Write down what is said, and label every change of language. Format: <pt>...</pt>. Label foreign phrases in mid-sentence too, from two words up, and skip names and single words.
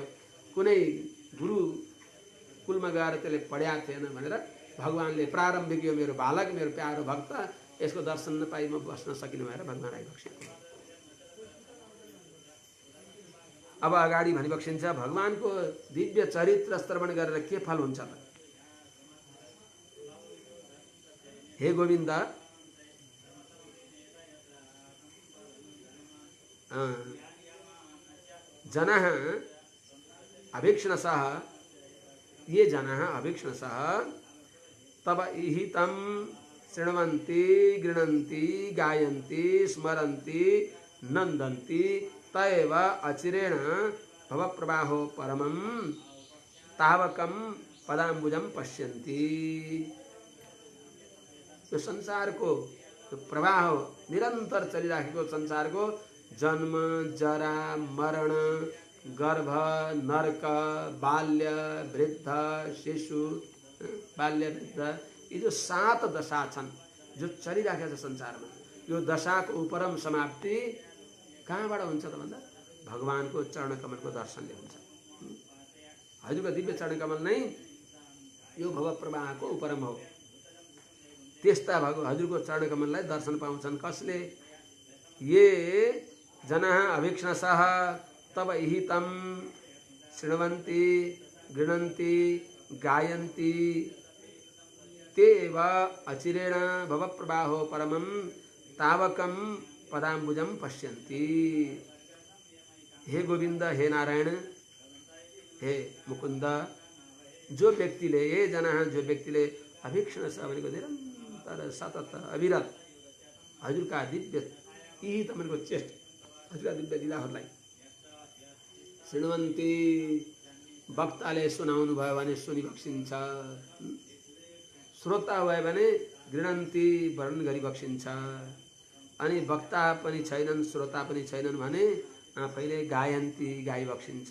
<ne>कुनै गुरु कुलमा गएर त्यसले पढ्याएको थिएन भनेर भगवानले प्रारम्भिक यो मेरो बालक, मेरो प्यारो भक्त, यसको दर्शन नपाई म बस्न सकिनु भएर भगवान आइबक्सिएको। अब अगाडि भनिबक्सिन्छ भगवानको दिव्य चरित्र श्रवण गरेर के फल हुन्छ त?</ne> <sa>हे गोविन्द, जनः अभीक्ष्णसः, ये जनः अभीक्ष्णसः तव इहितं शृण्वन्ति गृह्णन्ति गायन्ति स्मरन्ति नन्दन्ति तैव अचिरेण भवप्रवाहो परमं तावकं पदाम्बुजं पश्यन्ति।</sa> <ne>यो संसारको प्रवाह निरन्तर चलिराखेको संसारको जन्म जरा मरण गर्भ नरक बाल्य वृद्ध शिशु बाल्य वृद्ध, यी जो 7 दशा छन् जो चलिराखेको छ संसारमा, यो दशाको उपरम समाप्ति कहाँबाट हुन्छ त भन्दा भगवानको चरणकमलको दर्शनले हुन्छ। हजुरको दिव्य चरणकमल नै यो भव प्रवाहको उपरम हो। त्यस्ता हजुरको चरणकमललाई दर्शन पाउँछन् कसले?</ne> <sa>ये जनाः अभीक्ष्णसः तव इहितं शृण्वन्ति गृह्णन्ति गायन्ति ते वा अचिरेण भवप्रवाहो परमं तावकं पदाम्बुजं पश्यन्ति। हे गोविंद, हे नारायण, हे मुकुंद,</sa> <ne>जो व्यक्तिले</ne> <sa>ये जना</sa> <ne>जो व्यक्तिले अभीक्षण छ भनेको निरन्तर सतत अविरत हजुरका दिव्य यी तपाईँको चेष्ट हजुरका दिव्य लीलाहरूलाई शृण्वन्ति, वक्ताले सुनाउनु भयो भने सुनिबक्सिन्छ, श्रोता भयो भने गृह्णन्ति वर्णन गरी बक्सिन्छ, अनि वक्ता पनि छैनन् श्रोता पनि छैनन् भने आफैले गायन्ती गाई बक्सिन्छ।</ne>